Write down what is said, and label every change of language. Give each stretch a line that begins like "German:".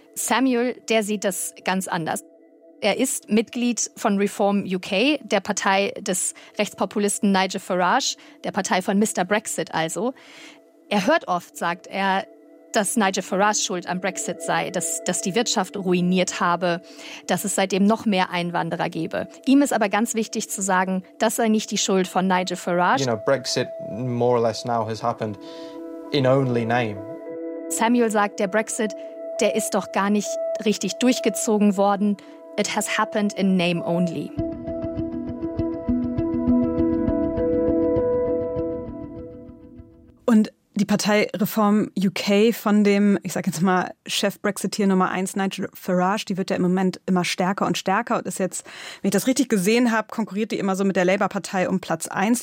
German: Samuel, der sieht das ganz anders. Er ist Mitglied von Reform UK, der Partei des Rechtspopulisten Nigel Farage, der Partei von Mr. Brexit also. Er hört oft, sagt er, dass Nigel Farage schuld am Brexit sei, dass die Wirtschaft ruiniert habe, dass es seitdem noch mehr Einwanderer gebe. Ihm ist aber ganz wichtig zu sagen, das sei nicht die Schuld von Nigel Farage.
English: You know, Brexit more or less now has happened in only name.
German: Samuel sagt, der Brexit, der ist doch gar nicht richtig durchgezogen worden.
English: It has happened in name only.
German: Und die Partei Reform UK von dem, ich sag jetzt mal, Chef-Brexiteer Nummer 1, Nigel Farage, die wird ja im Moment immer stärker und stärker und ist jetzt, wenn ich das richtig gesehen habe, konkurriert die immer so mit der Labour-Partei um Platz 1.